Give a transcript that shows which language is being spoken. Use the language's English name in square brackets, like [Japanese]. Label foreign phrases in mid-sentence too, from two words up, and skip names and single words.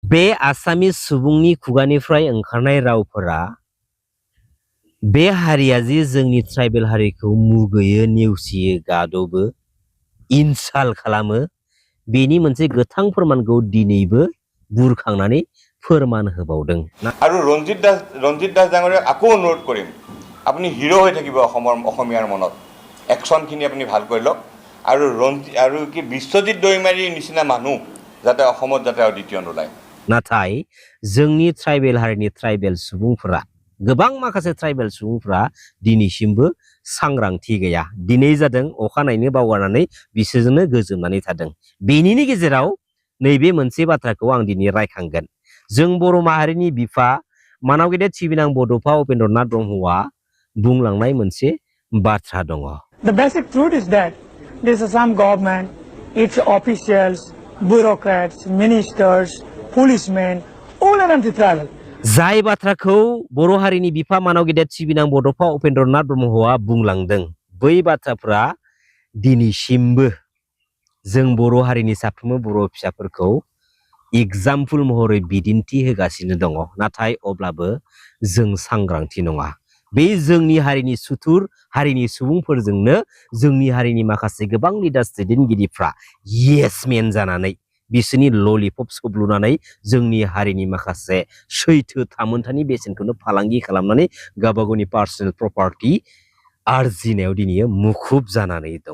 [Bodo] बे आसामिस सुबुंनि खुगानिफ्राय ओंखारनाय रावफोरा बे हारिया जे जोंनि ट्राइबेल हारिखौ मुगैयो, नेवसियो, गादबो, इनसाल खालामो, बेनि मोनसे गोथां फोरमानखौ दिनैबो बुरखांनानै फोरमान होबावदों। [Assamese] আৰু ৰঞ্জিত দাস ডাঙৰীয়াক আকৌ অনুৰোধ কৰিম, আপুনি হিৰো হৈ থাকিব অসমীয়াৰ মনত। একশ্যনখিনি আপুনি ভাল কৰি লওক আৰু কি বিশ্বজিৎ দৈমাৰীৰ নিচিনা মানুহ যাতে অসমত যাতে দ্বিতীয় নোলায়। [Bodo] नाथाय जोंनि ट्राइबेल हारिनि ट्राइबेल सुबुंफोरा गोबां माखासे ट्राइबेल सुबुंफोरा दिनैसिमबो सांग्रांथि गैया। दिनै जादों अखानायैनो बावगारनानै बिसोरजोंनो गोजोमनानै थादों। बेनिनि गेजेराव नैबे मोनसे बाथ्राखौ आं दिनै रायखांगोन। जों बर' माहारिनि बिफा मानाव गेदेर सिबिनां बड'फा उपेन्द्रनाथ ब्रह्मआ बुंलांनाय मोनसे बाथ्रा दङ। [English] The basic truth is that this Assam government, its officials, bureaucrats, ministers, policemen, all are anti-tribal. [Bodo] जाय बाथ्राखौ बर' हारिनि बिफा मानाव गेदेर सिबिनां बड'फा उपेन्द्रनाथ ब्रह्मआ बुंलांदों, बै बाथ्राफ्रा दिनैसिमबो जों बर' हारिनि साफ्रोमबो बर' फिसाफोरखौ एग्जाम्पल महरै बिदिन्थि होगासिनो दङ। नाथाय अब्लाबो जों सांग्रांथि नङा। बे जोंनि हारिनि सुथुर हारिनि सुबुंफोरजोंनो जोंनि हारिनि माखासे गोबां लिडार्स दैदेनगिरिफ्रा येसमेन जानानै बिसोरनि ललिपप सोबलुनानै जोंनि हारिनि माखासे सैथो थामोनथानि बेसेनखौनो फालांगि खालामनानै गावबा गावनि [English] personal property [Bodo] आरजिनायाव दिनै मुखुब जानानै दङ।